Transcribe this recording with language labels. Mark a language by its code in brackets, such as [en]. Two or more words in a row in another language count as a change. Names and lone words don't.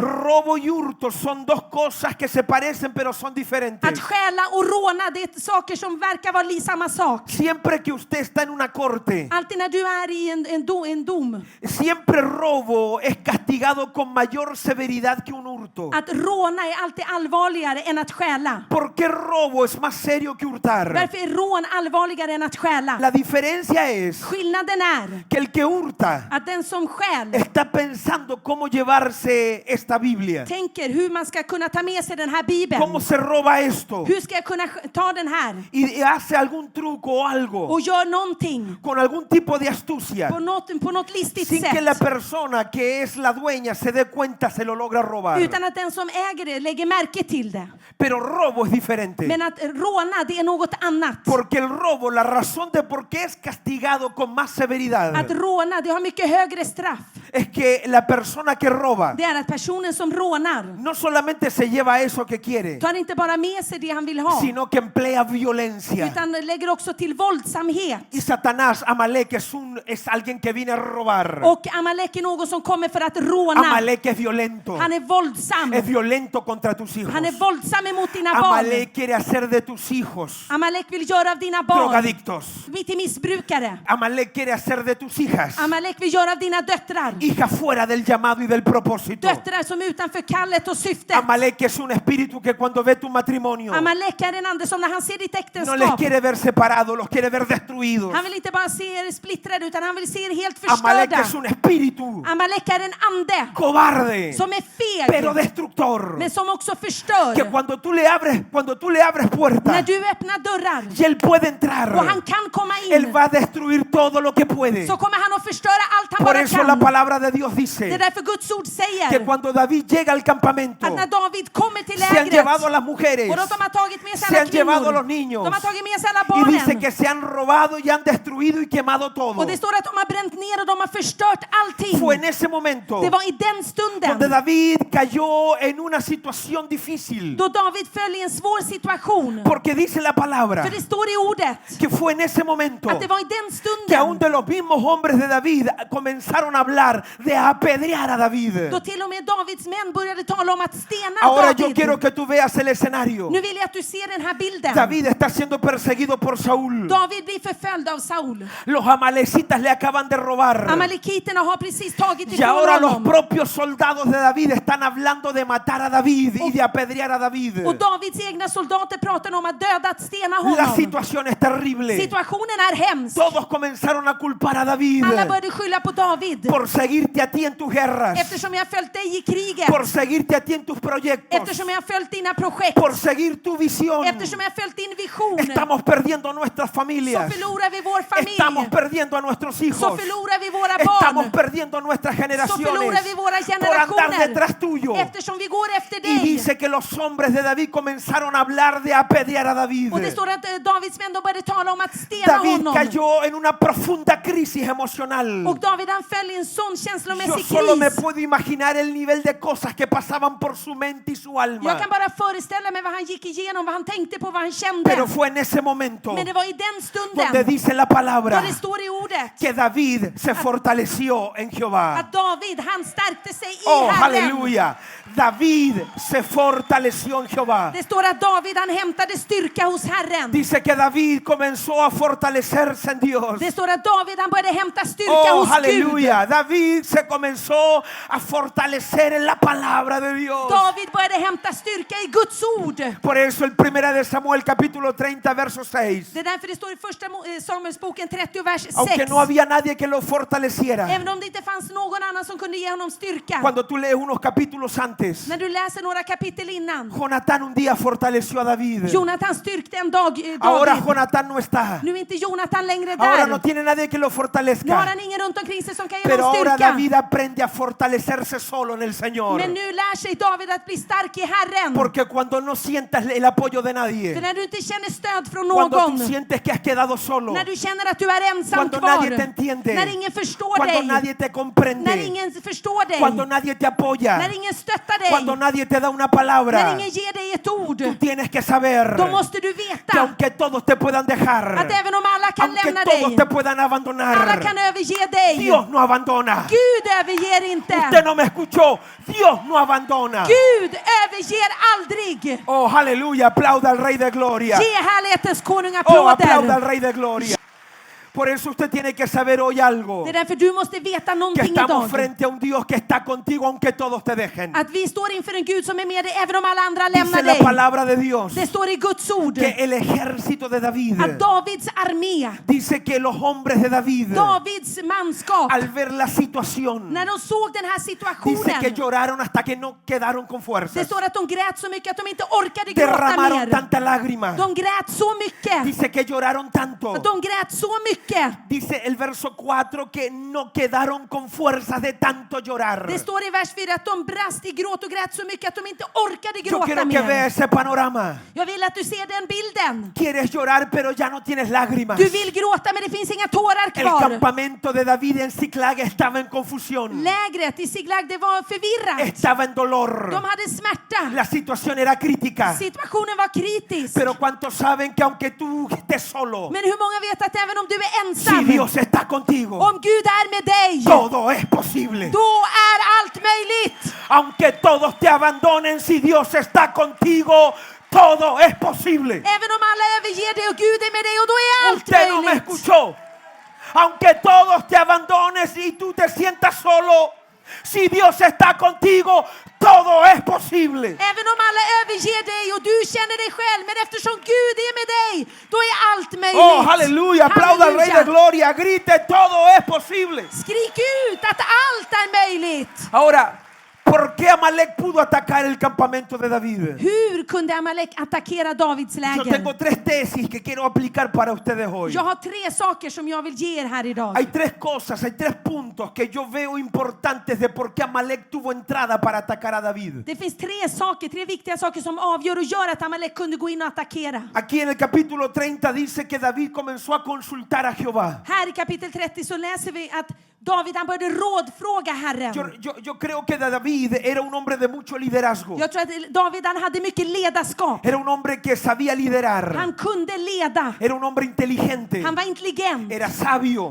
[es] Robo y hurto son dos cosas que se parecen pero son diferentes. [sv] Att stjäla och råna, det är saker som verkar vara samma sak. [es] Siempre que usted está en una corte, [sv] Alltid när du är i en dom. [es] siempre robo es castigado con mayor severidad que un hurto. [sv] Att råna är alltid allvarligare än att stjäla. [es] ¿Por qué robo es más serio que hurtar? [sv] Varför är rån allvarligare än att stjäla? [es] La diferencia es [sv] Skillnaden är [es] que el que hurta [sv] att den som stjäl [es] está pensando cómo llevarse esta Biblia. [sv] tänker hur man ska kunna ta med sig den här bibeln. [es] ¿Cómo se roba esto? [sv] Hur ska jag kunna ta den här? [es] Y hace algún truco o algo [sv] Och gör någonting [es] con algún tipo de astucia [sv] på något listigt [es] sin que la [sv] sätt. [es] persona que es la dueña se dé cuenta, se lo logra robar. [sv] Utan att den som äger det lägger märke till det. [es] Pero robo es diferente. [sv] Men att råna, det är något annat. [es] Porque el robo, la razón de por qué es castigado con más severidad, [sv] Att råna, det har mycket högre straff. [es] es que la persona que roba [sv] Det är att personen som rånar [es] no solamente se lleva eso que quiere, [sv] tar inte bara med sig det han vill ha, [es] sino que emplea violencia. [sv] utan lägger också till våldsamhet. [es] Y Satanás, Amalek, es alguien que viene a robar. [sv] Och Amalek är någon som kommer för att råna. [es] Amalek es violento. [sv] Han är våldsam. [es] Es violento contra tus hijos. [sv] Han är våldsam emot dina barn. [es] Amalek quiere hacer de tus hijos [sv] Amalek vill göra av dina barn [es] drogadictos. [sv] till missbrukare. [es] Amalek quiere hacer de tus hijas [sv] Amalek vill göra av dina döttrar [es] hijas fuera del llamado y del propósito. [sv] döttrar som är utanför kallet och syftet. [es] Amalek es un espíritu que cuando ve tu matrimonio [sv] Amalek är en ande som när han ser ditt [es] no les [sv] äktenskap, [es] quiere ver separados, los quiere ver destruidos. [sv] han vill inte bara se er splittrade utan han vill se er helt [es] Amalek [sv] förstörda. [es] es un espíritu [sv] Amalek är en ande [es] cobarde, [sv] som är [es] pero [sv] feg [es] destructor. [sv] men som också förstör. [es] Que cuando tú le abres puertas [sv] När du öppnar dörrar [es] y él puede entrar, [sv] och han kan komma [es] él [sv] in, [es] va a destruir todo lo que puede. [sv] så kommer han att förstöra allt han [es] Por [sv] bara [es] eso la [sv] kan. [es] palabra de Dios [sv] Det är [es] dice [sv] därför Guds ord [es] que [sv] säger [es] cuando David llega al campamento, [sv] att när David kommer till [es] se han [sv] lägret [es] llevado a las mujeres, [sv] och de har tagit med sig [es] se [sv] alla [es] han llevado a los [sv] kvinnor, [es] niños, [sv] de har tagit med sig alla [es] y dice [sv] barnen, [es] que se han robado y han destruido y quemado todo. [sv] och det står att de har bränt ner och de har förstört allting. [es] Fue en ese momento [sv] Det var i den [es] donde [sv] stunden [es] David cayó en una situación difícil. [sv] då David föll i en svår situation. [es] Porque dice la palabra [sv] För det står i ordet [es] que fue en ese momento [sv] att det var i den [es] que aún [sv] stunden [es] de los mismos hombres de David comenzaron a hablar de apedrear a David. [sv] då till och med Davids män började tala om att stena [es] Ahora yo [sv] David. [es] quiero que tú veas el escenario. [sv] Nu vill jag att du ser den här bilden. [es] David está siendo perseguido por Saúl. [sv] David blir förföljd av Saul. [es] Los amalecitas le acaban de robar. [sv] Amalekiterna har precis tagit [es] Y [sv] ifrån [es] ahora los [sv] honom. [es] propios soldados de David están hablando de matar a David y de apedrear a David. [sv] Och Davids egna soldater pratar om att döda, att stena [es] La [sv] honom. [es] situación es terrible. [sv] Situationen är hemsk. [es] Todos comenzaron a culpar a David [sv] Alla började skylla på David. [es] por seguirte a ti en tus guerras, [sv] Eftersom jag har följt dig i kriget. [es] por seguirte a ti en tus proyectos, [sv] Eftersom jag har följt dina projekt. [es] por seguir tu visión. [sv] Eftersom jag har följt din vision. [es] Estamos perdiendo nuestras [sv] Så [es] familias. [sv] förlorar vi vår [es] Estamos [sv] familj. [es] perdiendo a nuestros [sv] Så [es] hijos. [sv] förlorar vi våra [es] Estamos [sv] barn. [es] perdiendo nuestras [sv] Så förlorar [es] generaciones [sv] vi våra [es] por andar [sv] generationer. [es] detrás tuyo. [sv] Eftersom vi går efter [es] Y [sv] dig. [es] dice que los hombres de David comenzaron a hablar de apedrear a David. [sv] Och det står att Davids män då började tala om att stena [es] David [sv] honom. [es] cayó en una profunda crisis emocional. [sv] Och David han föll i en sån [es] Yo [sv] känslomässig [es] solo me [sv] kris. [es] puedo imaginar el nivel de cosas que pasaban por su mente y su alma. [sv] Jag kan bara föreställa mig vad han gick igenom, vad han tänkte på, vad han kände. [es] Pero fue en ese momento [sv] Men det var i den [es] donde [sv] stunden [es] dice la [sv] då [es] palabra [sv] det står i ordet [es] que David se fortaleció en Jehová. [sv] att David han stärkte sig i [es] Oh, [sv] Herren. [es] aleluya. David se fortaleció en Jehová. [sv] Det står att David han hämtade styrka hos Herren. [es] Dice que David comenzó a fortalecerse en Dios. [sv] Det står att David han började hämta styrka [es] Oh, [sv] hos Gud. [es] aleluya. David se comenzó a fortalecer en la palabra de Dios. [sv] David började hämta styrka i Guds ord. [es] Por eso el 1 de Samuel capítulo 30 verso 6. [sv] Det är därför det står i första Samuelsboken 30 vers 6. [es] Aunque no había nadie que lo fortaleciera. [sv] Även om det inte fanns någon annan som kunde ge honom styrka. [es] Cuando tú lees unos capítulos antes, [sv] När du läser några kapitel innan. [es] Jonatán un día fortaleció a David. [sv] Jonathan styrkte en dag [es] Ahora [sv] David. [es] Jonatán no está. [sv] Nu är inte Jonathan längre [es] Ahora [sv] där. [es] no tiene nadie que lo [sv] Nu har [es] fortalezca. [sv] han ingen runt omkring sig som kan ge [es] Pero [sv] honom [es] ahora David aprende a fortalecerse solo en el Señor. [sv] Men nu lär sig David att bli stark i Herren. [es] Porque cuando no sientas el apoyo de [sv] För [es] nadie, [sv] när du inte känner stöd från [es] cuando [sv] någon, [es] tú sientes que has quedado solo, [sv] när du känner att du är ensam [es] cuando [sv] kvar, [es] nadie te entiende, [sv] när ingen förstår [es] cuando [sv] dig, [es] nadie te [sv] när [es] comprende, [sv] ingen förstår dig, [es] cuando nadie te apoya, [sv] när ingen stöttar dig, [es] cuando nadie te da una [sv] när [es] palabra, [sv] ingen ger dig ett ord, [es] tú tienes que saber [sv] då måste du [es] que [sv] veta [es] aunque todos te puedan [sv] att [es] dejar, [sv] även om alla kan [es] aunque [sv] lämna [es] todos [sv] dig, [es] te puedan [sv] alla [es] abandonar, [sv] kan överge dig, [es] Dios no abandona. [sv] Gud överger inte. [es] Usted no me escuchó. Dios no abandona. [sv] Gud överger aldrig. [es] Oh, aleluya. Aplauda al Rey de Gloria. [sv] Ge härlighetens konung [es] Oh, aplauda al [sv] applåder. [es] Rey de Gloria. Por eso usted tiene que saber hoy algo. [sv] Det är därför du måste veta [es] Que [sv] någonting [es] estamos [sv] idag. [es] frente a un Dios que está contigo aunque todos te dejen. [sv] Att vi står inför en Gud som är med dig även om alla andra [es] Dice [sv] lämnar [es] la [sv] dig. [es] palabra de Dios [sv] Det står i Guds ord [es] que el ejército de David, [sv] att Davids armé, [es] dice que los hombres de David, [sv] Davids manskap, [es] al ver la situación, [sv] när de såg den här [es] dice que [sv] situationen, [es] lloraron hasta que no quedaron con [sv] det [es] fuerzas. [sv] står att de grät så mycket att de inte orkade gråta [es] Derramaron [sv] mer. [es] tanta lágrima. [sv] De grät så mycket. [es] Dice que lloraron tanto. [sv] De grät så mycket. [es] Dice el verso 4 que no quedaron con fuerzas de tanto llorar. [sv] Det står i vers 4 att de brast i gråt och grät så mycket att de inte orkade [es] Yo [sv] gråta [es] quiero que vea [sv] mer. [es] ese panorama. [sv] Jag vill att du ser den bilden. [es] Quieres llorar pero ya no tienes lágrimas. [sv] Du vill gråta men det finns inga tårar [es] El [sv] kvar. [es] campamento de David en Ziklag estaba en confusión. [sv] Lägret i Ziklag, det var förvirrat. [es] Estaba en dolor. [sv] De hade smärta. [es] La situación era crítica. [sv] Situationen var kritisk. [es] Pero ¿cuántos saben que aunque tú estés solo, [sv] Men hur många vet att även om du är [es] si [sv] ensam, [es] Dios está contigo, [sv] om Gud är med dig, [es] todo es posible? [sv] då är allt möjligt. [es] Aunque todos te abandonen, si Dios está contigo, todo es posible. [sv] Även om alla överger dig och Gud är med dig, och då är allt [es] Usted no me [sv] möjligt. [es] escuchó. Aunque todos te abandones y tú te sientas solo, si Dios está contigo, todo es posible. [sv] Även om alla överger dig och du känner dig själv, men eftersom Gud är med dig, då är allt möjligt. [es] Oh, aleluya. Aplauda al Rey de Gloria. Grite, todo es posible. [sv] Skrik ut att allt är möjligt. [es] Ahora, ¿por qué Amalek pudo atacar el campamento de David? [sv] Hur kunde Amalek attackera Davids [es] Yo [sv] läger? [es] tengo tres tesis que quiero aplicar para ustedes hoy. [sv] Jag har 3 saker som jag vill ge er här idag. [es] Hay 3 cosas, hay 3 puntos que yo veo importantes de por qué Amalek tuvo entrada para atacar a David. [sv] Det finns 3 saker, 3 viktiga saker som avgör och gör att Amalek kunde gå in och attackera. [es] Aquí en el capítulo 30 dice que David comenzó a consultar a Jehová. [sv] Här i kapitel 30 så läser vi att David, han började rådfråga Herren. [es] Yo creo que David era un hombre de mucho liderazgo. [sv] Jag tror att David, han hade mycket ledarskap. [es] Era un hombre que sabía liderar. [sv] Han kunde leda. [es] Era un hombre inteligente. [sv] Han var intelligent. [es] Era sabio.